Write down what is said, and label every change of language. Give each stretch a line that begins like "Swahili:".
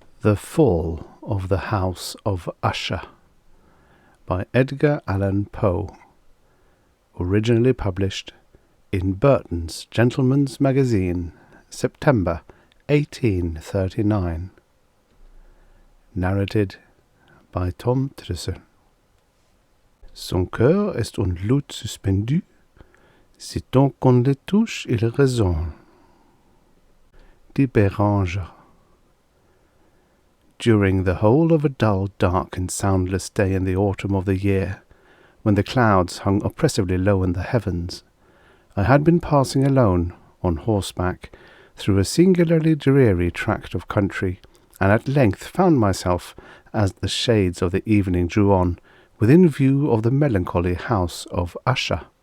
English: The Fall of the House of Usher by Edgar Allan Poe, originally published in Burton's Gentleman's Magazine, September 1839. Narrated by Tom Trussel.
French: Son cœur est en lutte suspendu, si tant qu'on le touche, il résonne. Dit Béranger.
English: During the whole of a dull, dark, and soundless day in the autumn of the year, when the clouds hung oppressively low in the heavens, I had been passing alone, on horseback, through a singularly dreary tract of country, and at length found myself, as the shades of the evening drew on, within view of the melancholy House of Usher.